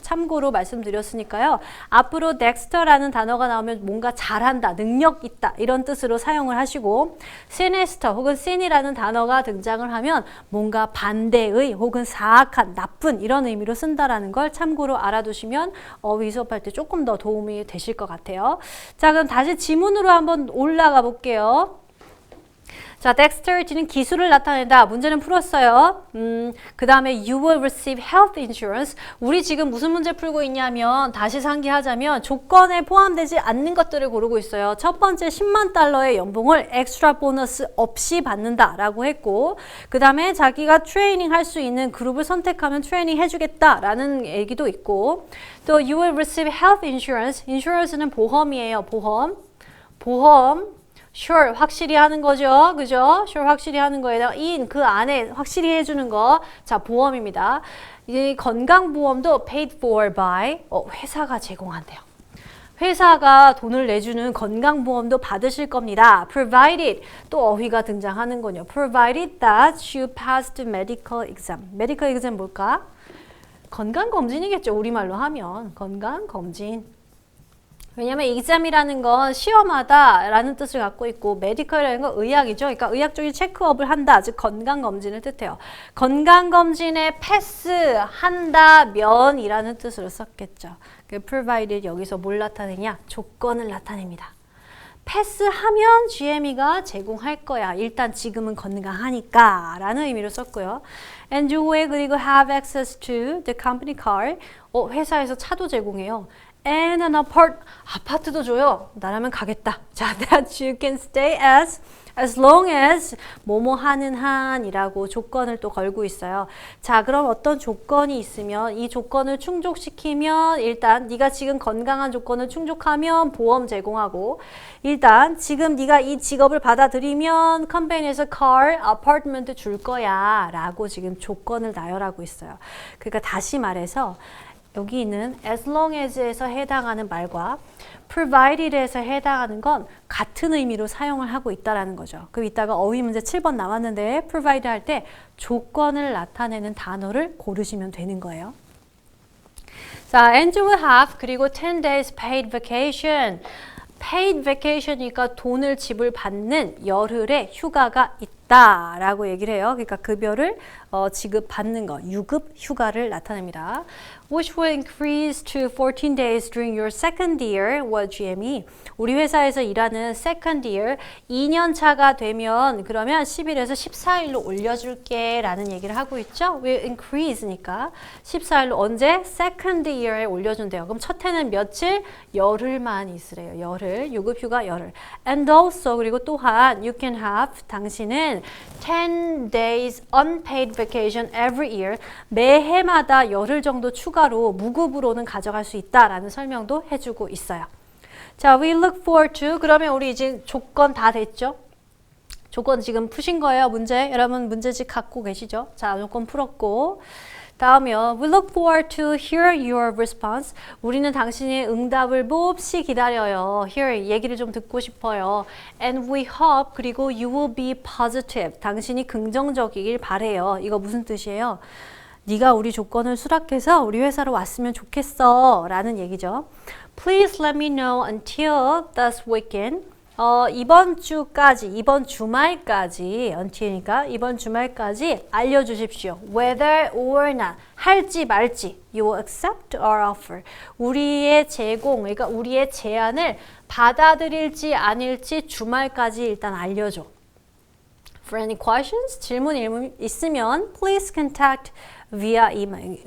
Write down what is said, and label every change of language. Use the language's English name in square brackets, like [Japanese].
[Korean] 참고로 말씀드렸으니까요. 앞으로 dexter라는 단어가 나오면 뭔가 잘한다, 능력 있다 이런 뜻으로 사용을 하시고 sinister 혹은 sin이라는 단어가 등장을 하면 뭔가 반대의 혹은 사악한, 나쁜 이런 의미로 쓴다라는 걸 참고로 알아두시면 어휘 수업할 때 조금 더 도움이 되실 것 같아요. 자, 그럼 다시 지문으로 한번 올라가 볼게요. 자, dexterity는 기술을 나타낸다. 문제는 풀었어요. 그 다음에 [English] you will receive health insurance. [Korean] 우리 지금 무슨 문제 풀고 있냐면 다시 상기하자면 조건에 포함되지 않는 것들을 고르고 있어요. 첫 번째 10만 달러의 연봉을 엑스트라 보너스 없이 받는다라고 했고 그 다음에 자기가 트레이닝 할 수 있는 그룹을 선택하면 트레이닝 해주겠다라는 얘기도 있고 또 [English] you will receive health insurance. [Korean] insurance는 보험이에요. 보험. sure 확실히 하는 거죠. 그죠? sure 확실히 하는 거에다가 in 그 안에 확실히 해주는 거. 자, 보험입니다. 이 건강보험도 [English] paid for by [Korean] 회사가 제공한대요. 회사가 돈을 내주는 건강보험도 받으실 겁니다. provided 또 어휘가 등장하는 거죠. [English] provided that you passed medical exam. medical exam 뭘까? [Korean] 건강검진이겠죠. 우리말로 하면 건강검진. 왜냐면 exam이라는 건 시험하다 라는 뜻을 갖고 있고 medical이라는 건 의학이죠. 그러니까 의학적인 체크업을 한다. 즉 건강검진을 뜻해요. 건강검진에 패스한다면 이라는 뜻으로 썼겠죠. provided 여기서 뭘 나타내냐? 조건을 나타냅니다. 패스하면 GME가 제공할 거야. 일단 지금은 건강하니까 라는 의미로 썼고요. [English] enjoy [Korean] 그리고 [English] have access to the company car. [Korean] 회사에서 차도 제공해요. [English] and an [Korean] 아파트도 줘요. 나라면 가겠다. 자, [English] that you can stay as long as [Korean] 뭐뭐 하는 한이라고 조건을 또 걸고 있어요. 자, 그럼 어떤 조건이 있으면 이 조건을 충족시키면 일단 네가 지금 건강한 조건을 충족하면 보험 제공하고 일단 지금 네가 이 직업을 받아들이면 컴퍼니에서 car, 아파트먼트 줄 거야 라고 지금 조건을 나열하고 있어요. 그러니까 다시 말해서 여기 있는 as long as에서 해당하는 말과 provided에서 해당하는 건 같은 의미로 사용을 하고 있다라는 거죠. 그럼 이따가 어휘 문제 7번 나왔는데 provide 할 때 조건을 나타내는 단어를 고르시면 되는 거예요. [English] 자, and you will have [Korean] 그리고 [English] 10 days paid vacation. [Korean] paid vacation이니까 돈을 지불받는 열흘의 휴가가 있다라고 얘기를 해요. 그러니까 급여를 지급받는 거, 유급 휴가를 나타냅니다. [English] Which will increase to 14 days during your second year. [Korean] what GM이 우리 회사에서 일하는 second year 2년 차가 되면 그러면 10일에서 14일로 올려줄게 라는 얘기를 하고 있죠. will increase니까 14일로 언제? second year에 올려준대요. 그럼 첫 해는 며칠? 열흘만 있으래요. 열흘, 유급휴가 열흘. [English] And also [Korean] 그리고 또한 [English] you can have [Korean] 당신은 [English] 10 days unpaid vacation every year. [Korean] 매해마다 열흘 정도 추가로 무급으로는 가져갈 수 있다라는 설명도 해주고 있어요. 자, [English] we look forward to [Korean] 그러면 우리 이제 조건 다 됐죠? 조건 지금 푸신 거예요, 문제? 여러분 문제집 갖고 계시죠? 자, 조건 풀었고 다음이요. [English] We look forward to hear your response. [Korean] 우리는 당신의 응답을 몹시 기다려요. Hear, 얘기를 좀 듣고 싶어요. [English] And we hope, [Korean] 그리고 [English] you will be positive. [Korean] 당신이 긍정적이길 바래요. 이거 무슨 뜻이에요? 네가 우리 조건을 수락해서 우리 회사로 왔으면 좋겠어 라는 얘기죠. [English] Please let me know until this weekend. [Korean] 이번 주까지, 이번 주말까지, until니까 이번 주말까지 알려주십시오. [English] Whether or not, [Korean] 할지 말지, [English] you will accept our offer. [Korean] 우리의 제공, 그러니까 우리의 제안을 받아들일지 아닐지 주말까지 일단 알려줘. [English] For any questions, [Korean] 질문 있으면 [English] please contact via email.